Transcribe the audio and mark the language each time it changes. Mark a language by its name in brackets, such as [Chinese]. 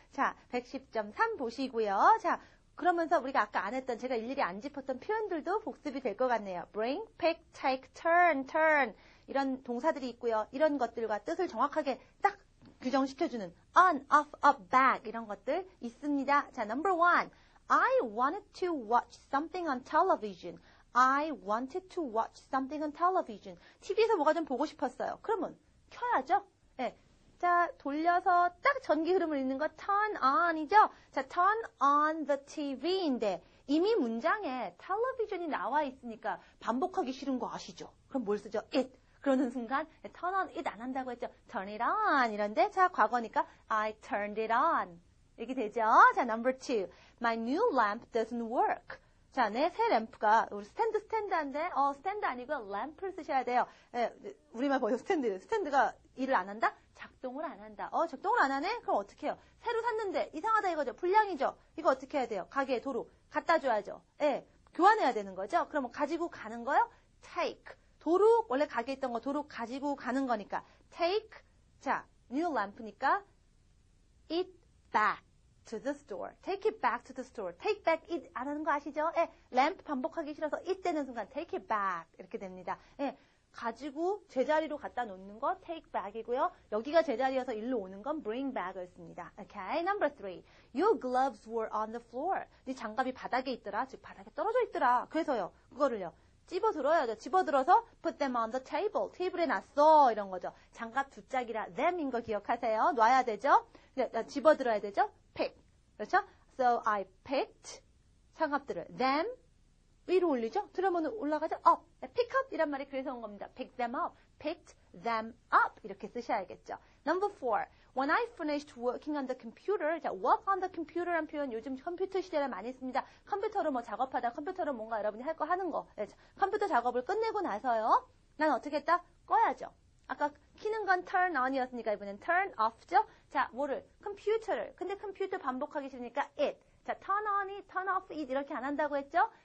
[Korean] 자, 110.3 보시고요. 자, 그러면서 우리가 아까 안 했던, 제가 일일이 안 짚었던 표현들도 복습이 될 것 같네요. [English] bring, pick, take, turn. 이런 동사들이 있고요. [Korean] 이런 것들과 뜻을 정확하게 딱 규정시켜주는 on, off, up, back 이런 것들 있습니다. [English] 자, number one. I wanted to watch something on television. I wanted to watch something on television. [Korean] TV에서 뭐가 좀 보고 싶었어요. 그러면 켜야죠. 자, 돌려서 딱 전기 흐름을 읽는 거 turn on이죠. 자, turn on the TV인데 이미 문장에 텔레비전이 나와 있으니까 반복하기 싫은 거 아시죠? 그럼 뭘 쓰죠? it. 그러는 순간 turn on it 안 한다고 했죠. [English] turn it on [Korean] 이런데 자 과거니까 [English] I turned it on [Korean] 이렇게 되죠. [English] 자 number two. My new lamp doesn't work. [Korean] 자 내 새 램프가 우리 스탠드인데 스탠드 아니고 램프를 쓰셔야 돼요. 우리말 뭐예요? 스탠드가 일을 안 한다? 작동을 안 한다. 작동을 안 하네? 그럼 어떻게 해요? 새로 샀는데 이상하다 이거죠. 불량이죠. 이거 어떻게 해야 돼요? 가게에 도로 갖다 줘야죠. 교환해야 되는 거죠. 그러면 가지고 가는 거요? take. 도로 원래 가게에 있던 거 도로 가지고 가는 거니까 take 자 new lamp니까 [English] it back to the store. take it back to the store. take back it [Korean] 안 하는 거 아시죠? lamp 반복하기 싫어서 it 되는 순간 [English] take it back [Korean] 이렇게 됩니다. 가지고 제자리로 갖다 놓는 거 take back이고요. 여기가 제자리여서 일로 오는 건 bring back을 씁니다. [English] Okay, number three. Your gloves were on the floor. [Korean] 네 장갑이 바닥에 있더라. 즉 바닥에 떨어져 있더라. 그래서요. 그거를요. 집어들어야죠. 집어들어서 [English] put them on the table. [Korean] 테이블에 놨어. 이런 거죠. 장갑 두 짝이라 them인 거 기억하세요. 놔야 되죠. 집어들어야 되죠. pick. 그렇죠? [English] So I picked [Korean] 장갑들을 [English] them [Korean] 위로 올리죠. 들으면 올라가죠. up. pick up 이란 말이 그래서 온 겁니다. [English] pick them up. picked them up 이렇게 쓰셔야겠죠. Number four. When I finished working on the computer, 자, work on the computer란 [Korean] 표현 요즘 컴퓨터 시대에 많이 씁니다. 컴퓨터로 뭐 작업하다, 컴퓨터로 뭔가 여러분이 할 거 하는 거. 컴퓨터 작업을 끝내고 나서요. 난 어떻게 했다? 꺼야죠. 아까 키는 건 turn on이었으니까 이번엔 turn off죠. 자, 뭐를? 컴퓨터를. 근데 컴퓨터 반복하기 싫으니까 it. 자, turn on it, turn off it 이렇게 안 한다고 했죠?